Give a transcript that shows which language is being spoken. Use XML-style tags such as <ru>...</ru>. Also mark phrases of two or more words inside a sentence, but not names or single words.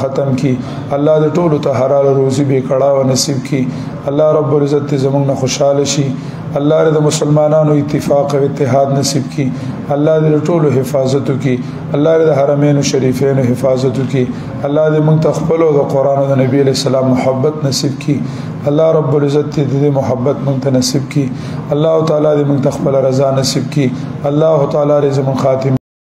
<ps>ختم کی الله دې ټولو ته حلال روزي به کړه او نصیب کی</ps> <ar>الله رب العزت</ar> <ps>زمونږ نه خوشاله شي الله دې مسلمانانو اتفاق او اتحاد نصیب کی الله دې ټولو حفاظت کی الله دې</ps> <ar>حرمین شریفین</ar> <ps>حفاظت کی الله دې موږ ته خپل او د قران او د نبی</ps> <ar>علیہ السلام</ar> <ps>محبت نصیب کی</ps> <ar>الله رب العزت</ar> <ps>دې محبت موږ ته نصیب کی</ps> <ar>الله تعالی</ar> <ps>دې موږ ته خپل رضا نصیب کی</ps> <ar>الله تعالی</ar> <ps>دې زموږ خاتم</ps>